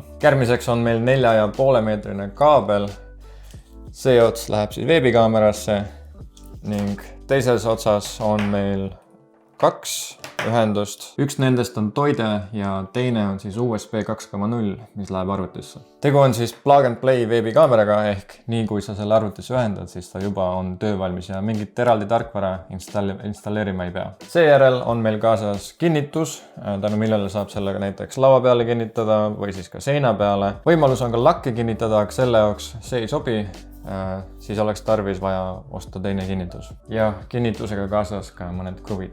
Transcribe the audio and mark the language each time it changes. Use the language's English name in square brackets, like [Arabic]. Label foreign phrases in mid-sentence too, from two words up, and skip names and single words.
[Estonian] Järgmiseks on meil 4,5 meetrine kaabel, see ots läheb siis veebikaamerasse ning teises otsas on meil 2 ühendust. Üks nendest on toide ja teine on siis USB 2.0, mis läheb arvutisse. Tegu on siis [English] plug and play [Estonian] veebikaameraga ehk nii kui sa selle arvutisse ühendad, siis ta juba on töövalmis ja mingit eraldi tarkvara installeerima ei pea. Seejärel on meil kaasas kinnitus, tänu millele saab sellega näiteks laua peale kinnitada või siis ka seina peale. Võimalus on ka lakke kinnitada, aga selle jaoks see ei sobi. Siis oleks tarvis vaja osta teine kinnitus ja kinnitusega kaasas ka mõned kruvid.